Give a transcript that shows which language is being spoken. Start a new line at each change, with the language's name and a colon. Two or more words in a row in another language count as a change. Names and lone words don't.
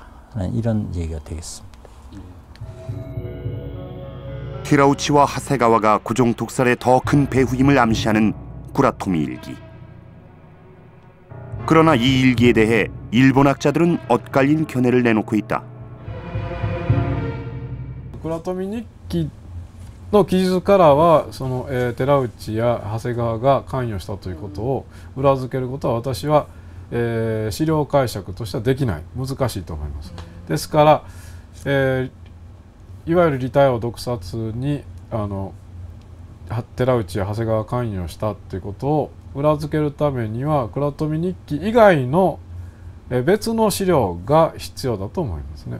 Korean: 이런 얘기가 되겠습니다. 테라우치와 하세가와가 고종 독살의 더 큰 배후임을 암시하는 구라토미 일기. 그러나 이 일기에 대해 일본 학자들은 엇갈린 견해를 내놓고 있다.
Japanese: 倉富日記の記述からは寺内や長谷川が関与したということを裏付けることは私は、資料解釈としてはできない、難しいと思います。ですから、いわゆる利太陽毒殺に寺内や長谷川が関与したということを裏付けるためには倉富日記以外の別の資料が必要だと思いますね。